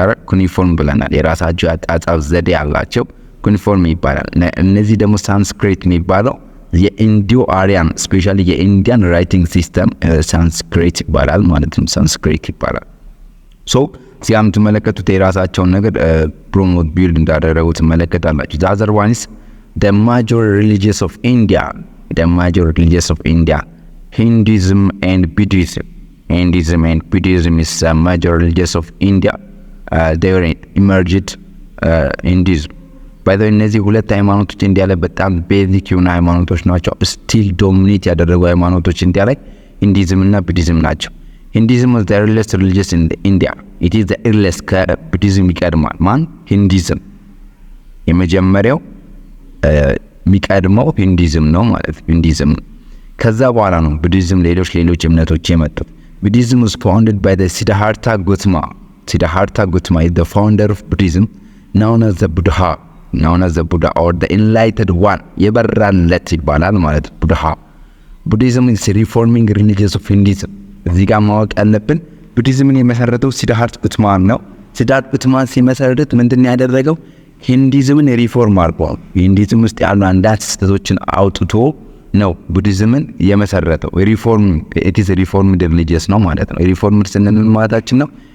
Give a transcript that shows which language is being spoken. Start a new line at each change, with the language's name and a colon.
Amharic: ኩኒፎርም ብለናል። የራሳቸው አጻጻፍ ዘዴ ያላቸው ኩኒፎርም ይባላል። እነዚህ ደግሞ ሳንስክሪት የሚባለው የኢንዶ-አሪያን ስፔሻሊ የኢንዲያን ራይቲንግ ሲስተም ሳንስክሪት ይባላል ማለት ነው። ሳንስክሪት ይባላል። ሶ ሲያም ትመለከቱት የራሳቸውን ነገር ፕሮሞት ቢልድ እንዳደረጉ ትመለከታላችሁ።
English: the other one is the major religions of India, Hinduism and Buddhism. Is the major religions of India. They were emerged Hinduism.
Amharic: By the way, እነዚህ ሁለት ሃይማኖቶች ኢንዲያ ላይ በጣም ቤዚክ የሆኑ ሃይማኖቶች ናቸው። ስቲል ዶሚኔት ያደረጉ ሃይማኖቶች ኢንዲያ ላይ ሂንዱይዝም እና ቡዲዝም ናቸው።
English: Hinduism was the earliest religion in India. It is the earliest
Amharic: ከቡዲዝም ይቀድማል። ሂንዱይዝም የመጀመሪያው የሚቀድመው ሂንዱይዝም ነው ማለት ሂንዱይዝም። ከዛ በኋላ ነው ቡዲዝም ሌሎች እምነቶች የመጡት።
English: Buddhism was founded by the Siddhartha Gautama is the founder of Buddhism, known as the Buddha or the enlightened one.
Amharic: የበራለት ይባላል ማለት Buddha.
English: Buddhism is reforming religions of Hinduism.
Amharic: እዚህ ጋር ማወቅ ያለብን ቡዲዝምን የመሰረተው ሲድሃርታ ጋውተማ ነው። ሲድሃርታ ጋውተማ ሲመሰረት ምንድን ያደረገው ሂንዱይዝምን ሪፎርም አድርጓል። ሂንዱይዝም ውስጥ ያሉ አንዳንድ ስህተቶችን አውጥቶ ነው ቡዲዝምን የመሰረተው።
English: ኢት ኢዝ ሪፎርምድ ሪሊጂየስ
Amharic: ነው ማለት ነው። ሪፎርምድ ስንል ማለታችን ነው